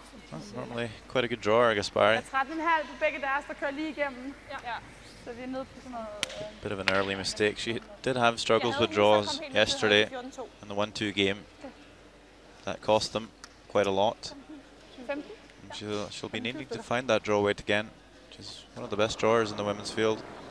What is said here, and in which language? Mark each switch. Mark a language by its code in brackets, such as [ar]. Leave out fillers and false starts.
[en] That's normally quite a good drawer, Gaspari. [da] 13,5 på begge deres, der kører lige igennem. Ja. Så vi er nede på sådan noget. [en] Bit of an early mistake. She did have struggles with draws yesterday in the 1-2 game. That cost them quite a lot. 15. And she'll be needing to find that draw weight again. She's one of the best drawers in the women's field.